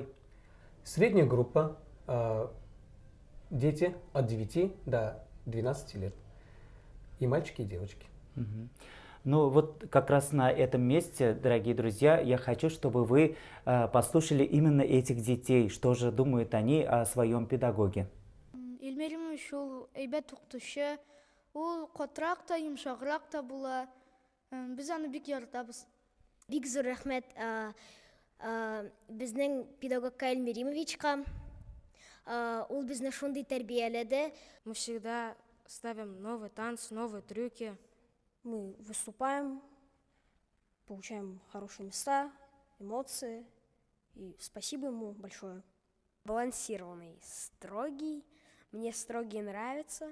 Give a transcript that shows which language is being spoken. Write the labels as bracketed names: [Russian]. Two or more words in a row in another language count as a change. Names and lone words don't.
[Russian] Средняя группа, дети от 9 до 12 лет, и мальчики, и девочки. Ну вот как раз на этом месте, дорогие друзья, я хочу, чтобы вы послушали именно этих детей, что же думают они о своем педагоге. [Tatar] Илмерим ушул әйбәт укытучы, ул катырак та, йомшаграк та була. Без аны бик яратабыз. Бик зур рәхмәт безнең педагогка Эльмиримовичка. Ул безне шундый тәрбияләде. [Russian] Мы всегда ставим новые танцы, новые трюки. Мы выступаем, получаем хорошие места, эмоции. И спасибо ему большое. Балансированный, строгий. Мне строгий нравится.